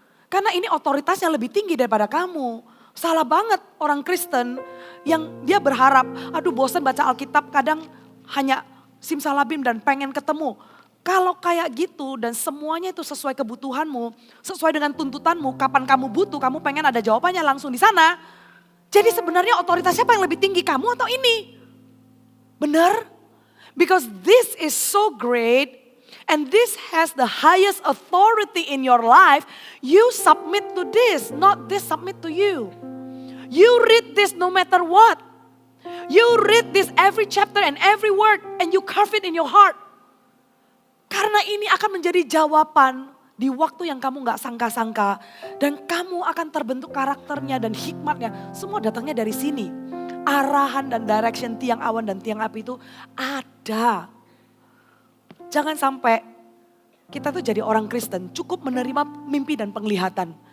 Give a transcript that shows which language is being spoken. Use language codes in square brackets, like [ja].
[id] Karena ini otoritasnya lebih tinggi daripada kamu. Salah banget orang Kristen yang dia berharap, aduh bosan baca Alkitab, kadang hanya simsalabim dan pengen ketemu. Kalau kayak gitu dan semuanya itu sesuai kebutuhanmu, sesuai dengan tuntutanmu, kapan kamu butuh, kamu pengen ada jawabannya langsung di sana. Jadi sebenarnya otoritas siapa yang lebih tinggi, kamu atau ini? Benar? [en] Because this is so great and this has the highest authority in your life. You submit to this, not this submit to you. You read this no matter what. You read this every chapter and every word and you carve it in your heart. [id] Karena ini akan menjadi jawaban di waktu yang kamu gak sangka-sangka. Dan kamu akan terbentuk karakternya dan hikmatnya. Semua datangnya dari sini. Arahan dan direction tiang awan dan tiang api itu ada. Jangan sampai kita tuh jadi orang Kristen cukup menerima mimpi dan penglihatan.